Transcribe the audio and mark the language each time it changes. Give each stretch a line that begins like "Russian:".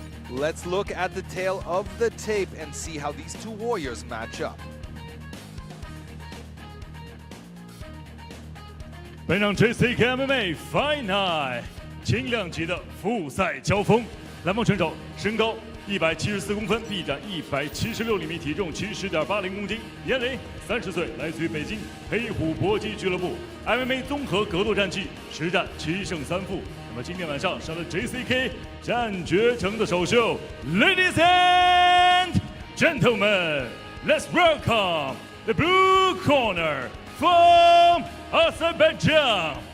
English: Let's look at the tail of the tape and see how these two warriors match up.
Chinese: 本场 JCK MMA Fight Night 轻量级的复赛交锋，蓝方选手身高174公分，臂展176厘米，体重70.80公斤，年龄30岁，来自于北京黑虎搏击俱乐部 MMA 综合格斗战绩10战7胜3负。那么今天晚上上了 JCK 战决城的首秀
English: ，Ladies and gentlemen, let's welcome the blue corner from Azerbaijan.